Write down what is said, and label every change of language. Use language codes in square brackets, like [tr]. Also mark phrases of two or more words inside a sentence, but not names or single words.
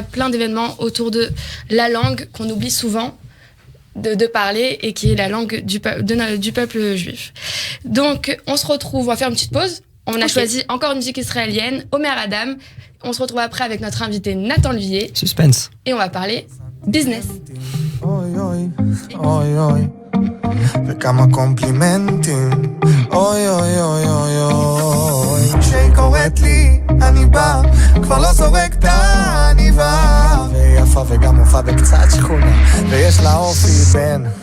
[fr] Plein d'événements autour de la langue qu'on oublie souvent de parler et qui est la langue du peuple juif. Donc, on se retrouve, on va faire une petite pause. On a choisi encore une musique israélienne, Omer Adam. On se retrouve après avec notre invité Nathan Lhuillier. Suspense. Et on va parler business. [he] אוי אוי, אוי אוי, וכמה קומפלימנטים, אוי אוי אוי אוי אוי. כשהיא קוראת לי, אני בא, כבר לא זורק את העניבה. והיא יפה וגם מופה בקצת שכונה, ויש לה אופי בן.